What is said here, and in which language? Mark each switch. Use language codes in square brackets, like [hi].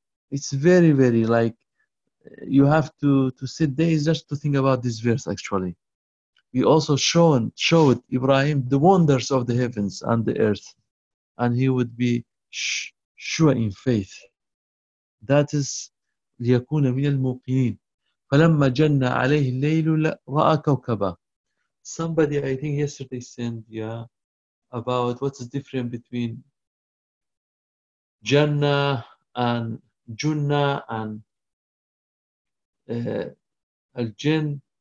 [en] It's very, very, like, you have to sit there just to think about this verse, actually. We also showed Ibrahim the wonders of the heavens and the earth, and he would be sure in faith. That is, [ar] لِيَكُونَ مِنَ الْمُوقِنِينَ. فَلَمَّا جَنَّ عَلَيْهِ اللَّيْلُ رَأَى كَوْكَبًا. [en] Somebody, I think yesterday, sent, yeah, about what's the difference between Jannah and Jannah and al-jinn.